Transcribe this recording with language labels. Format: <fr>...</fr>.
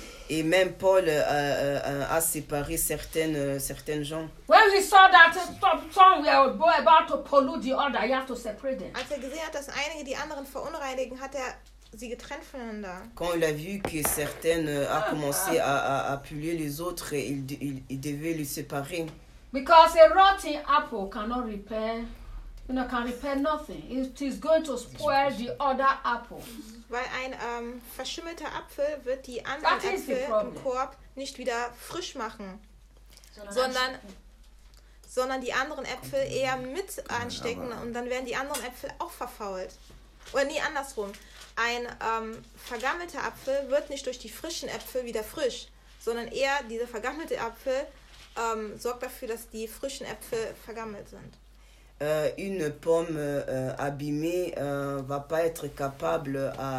<fr>Et même Paul a séparé certaines gens.</fr> <en>When we saw that some were about to pollute the other, he had to separate them.</en> <de>Als er gesehen hat, dass einige die anderen verunreinigen, hat er sie getrennt voneinander.</de> <fr>Quand il a vu que certaines a commencé à polluer les autres, il devait les séparer.</fr> <en>Because a rotten apple cannot repair, you know, can repair nothing. It is going to spoil the other apple.</en> <de>Weil ein verschimmelter Apfel wird die anderen Äpfel im Korb nicht wieder frisch machen, sondern die anderen Äpfel eher mit anstecken und dann werden die anderen Äpfel auch verfault. Oder nie andersrum. Ein vergammelter Apfel wird nicht durch die frischen Äpfel wieder frisch, sondern eher dieser vergammelte Apfel sorgt dafür, dass die frischen Äpfel vergammelt sind.</de> <fr>Une pomme abîmée va pas être capable</fr>